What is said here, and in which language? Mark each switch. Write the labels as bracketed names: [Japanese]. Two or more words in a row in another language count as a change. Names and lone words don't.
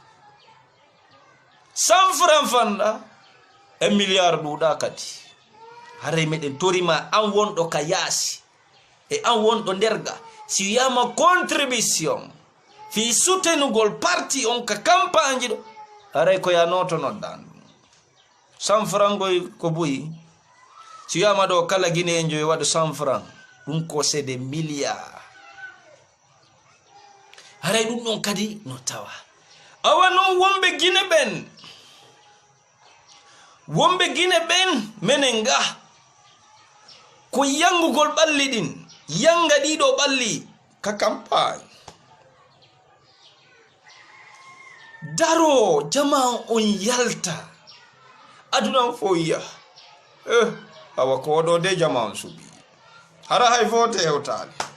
[Fula] 100 francs fanda 1 milliard ɗuuɗa kadi haray meɗen torima an wonɗo ka yaasi e an wonɗo nderga si wiyama contribution fi soutenugol parti on ka campagne ji ɗo haray ko ya noto noddan 100 francs goy ko buyi si wiyama ɗo kala guinéenjo yo waɗa 100 francs ɗum ko [French] c'est des milliards [Fula] haray ɗum ɗon kadi no tawa awa noon wonɓe guine ɓen menen ga ko yangugol ɓalli ɗin yanga ɗiɗo ɓalli ka campagne daro jama on yalta adunan fo yiya awa ko waɗo de jama on suɓi hara hay fote hewtali